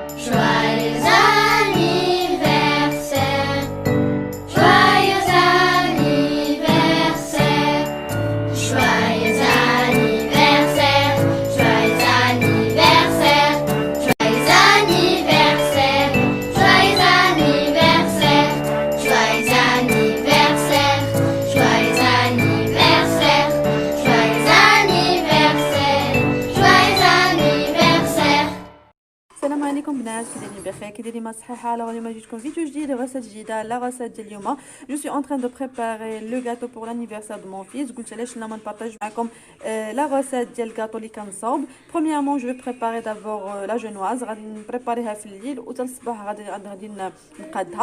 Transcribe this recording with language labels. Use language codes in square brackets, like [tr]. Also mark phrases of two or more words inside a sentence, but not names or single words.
[fr] Joyeux anniversaire, joyeux anniversaire, joyeux anniversaire, joyeux anniversaire, joyeux anniversaire, joyeux anniversaire, joyeux anniversaire, joyeux anniversaire, joyeux anniversaire, joyeux anniversaire. [ar] السلام عليكم بنات، كي دايرين بخير؟ كي دايرين ما صحيحه؟ الوغ اليوم جيتكم فيديو جديد، غسالة جديده. [fr] لا [ar] غسالة ديال اليوم [fr] je suis en train de préparer le gâteau pour l'anniversaire de mon fils. [ar] قلت علاش لا ما نبارطاج معكم لا غسالة ديال الغاتو اللي كنصاوب. [fr] premièrement je prépare d'abord la génoise, [ar] غادي نبريباريها في الليل وحتى الصباح غادي نقادها.